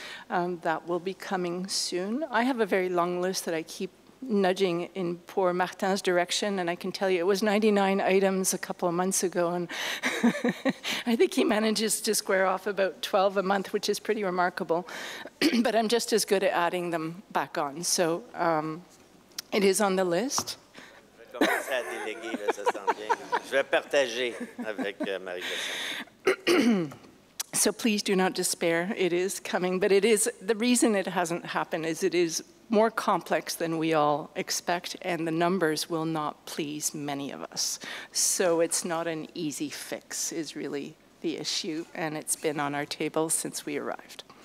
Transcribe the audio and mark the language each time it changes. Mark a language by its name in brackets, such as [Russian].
[English] That will be coming soon. I have a very long list that I keep nudging in poor Martin's direction, and I can tell you it was 99 items a couple of months ago, and I think he manages to square off about 12 a month, which is pretty remarkable. But I'm just as good at adding them back on. So it is on the list. [French] Je vais commencer à déléguer, là, ça sent bien. Je vais partager avec Marie-Christine. [English] So please do not despair. It is coming, but it is, the reason it hasn't happened is it is more complex than we all expect, and the numbers will not please many of us. So it's not an easy fix is really the issue, and it's been on our table since we arrived.